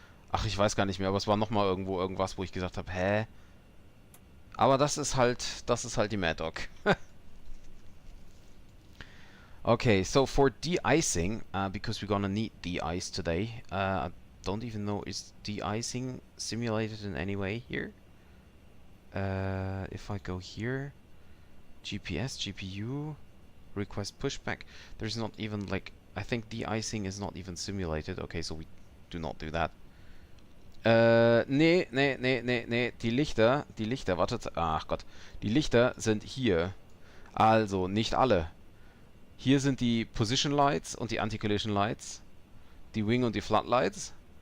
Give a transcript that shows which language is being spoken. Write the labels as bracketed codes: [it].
[de] Ach, ich weiß gar nicht mehr, aber es war nochmal irgendwo irgendwas, wo ich gesagt habe, hä? Aber das ist halt die Mad Dog. [en] Okay, so for de-icing, because we're gonna need de-ice today, I don't even know, is de-icing simulated in any way here? If I go here, GPS, GPU, request pushback, there's not even like, I think de-icing is not even simulated. Okay, so we do not do that. [de] Nee, die Lichter, wartet, ach Gott, die Lichter sind hier. Also, nicht alle. Hier sind die Position Lights und die Anti-Collision Lights, die Wing und die Floodlights.